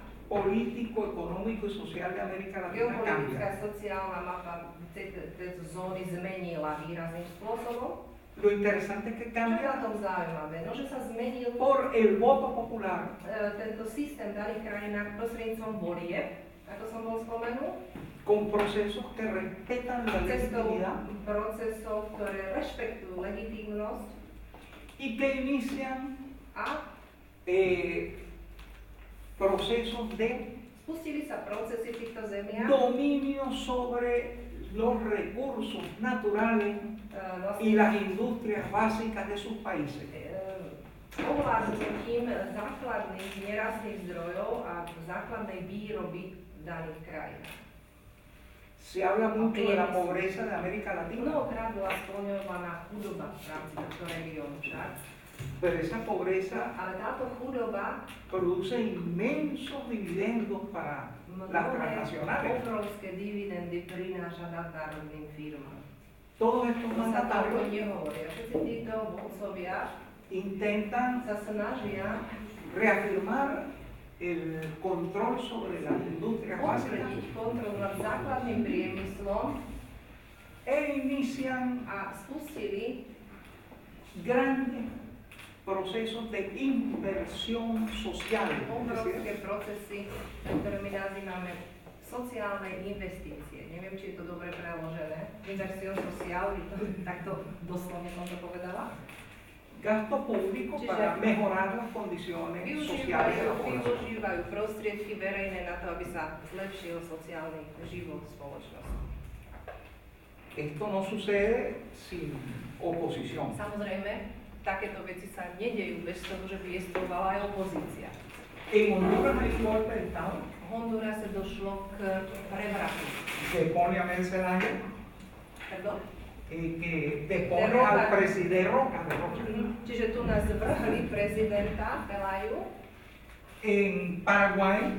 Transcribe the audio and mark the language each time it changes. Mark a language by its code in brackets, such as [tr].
[es] político, económico y social de América Latina [sk] geopolitická, [es] cambia. [sk] sociálna mapa tejto zóny zmenila výrazným spôsobom. [es] Lo interesante es que [sk] Čo je na [es] cambia [sk] tom zaujímavé? No, že sa zmenil [es] por el voto popular, [sk] tento systém v daných krajinách prostredníctvom volieb, ako som bol spomenul, [es] con procesos que respetan la [sk] cestou [es] legitimidad [sk] procesov, ktoré rešpektujú legitímnosť [es] y que inician [sk] a [es] procesos de [sk] spustili sa procesy v týchto zemiach [es] dominio sobre los recursos naturales y [sk] vlastne [es] las industrias básicas de sus países. [sk] ovládnutím základných nerastných zdrojov a základnej výroby v daných krajinách. [es] Se habla mucho de la pobreza de América Latina, [sk] Mnohokrát bola skloňovaná chudoba v rámci tohto regiónu však, [es] pero esa pobreza [sk] ale táto chudoba [es] produce inmensos dividendos para las [sk] mnohé [es] transnacionales. [sk] obrovské dividendy prináša nadnárodným firmám. [es] Todos estos [sk] To sa toľko [es] mandatarios [sk] nehovoria. Všetci títo vodcovia [es] intentan [sk] sa snažia [es] reafirmar el control sobre las industrias básicas [sk] potvrdiť kontrolu nad základným priemyslom [es] e inician [sk] a spustili [es] grandes procesos de inversión social. Es decir, [sk] obrovské procesy, ktoré my nazývame sociálne investície. Neviem, či je to dobre preložené. [es] Inversión social, [sk] takto doslovne som to povedala. [es] gasto público para mejorar las condiciones sociales de la población. [sk] Využívajú prostriedky verejné na to, aby sa zlepšil sociálny život spoločnosti. [es] Esto no sucede sin oposición. [sk] Samozrejme, takéto veci sa nedejú bez toho, že by existovala aj opozícia. [es] En Honduras hay un golpe de Estado [sk] V Hondurase došlo k prevratu. [es] que pone a Mercedes, [sk] Pardon? [es] que depone al presidente Roca. [sk] Čiže tu nás zvrhli prezidenta Pelaju. [es] En Paraguay